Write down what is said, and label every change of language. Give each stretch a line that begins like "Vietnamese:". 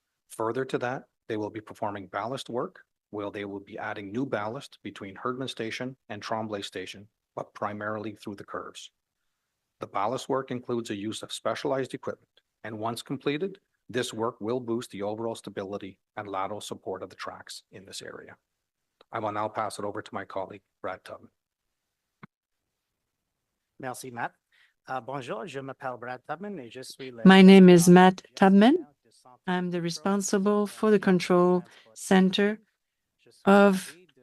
English: Further to that, they will be performing ballast work, where they will be adding new ballast between Herdman Station and Tremblay Station, but primarily through the curves. The ballast work includes a use of specialized equipment, and once completed, this work will boost the overall stability and lateral support of the tracks in this area. I will now pass it over to my colleague, Brad Tubman.
French: Merci, Matt. Bonjour, je m'appelle Brad Tubman et je suis le...
English: My name is Matt Tubman. I'm the responsible for the control center of...